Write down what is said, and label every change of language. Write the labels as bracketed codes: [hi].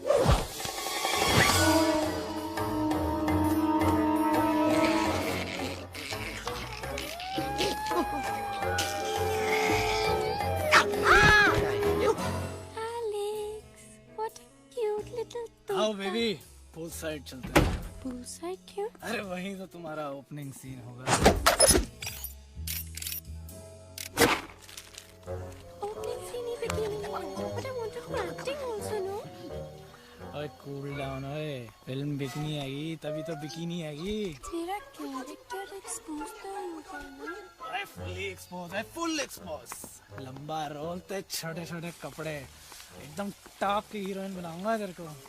[en] Alex, what a cute little toy. [hi] आओ baby, pool side चलते हैं। [en] Pool side cute? [hi] अरे वहीं तो तुम्हारा ओपनिंग सीन होगा। [en] Opening scene [hi] ही [en] bikini [hi] में है, [en] but I want to do acting also, no? [hi] ओए कूल डाउन ओए, फिल्म बिकनी आएगी तभी तो बिकिनी आएगी। तेरा कैरेक्टर एक्सपोज तो होगा ना? अरे फुली एक्सपोज है, फुल एक्सपोज। लंबा रोल ते छोटे छोटे कपड़े, एकदम टॉप की हीरोइन बनाऊंगा तेरे को।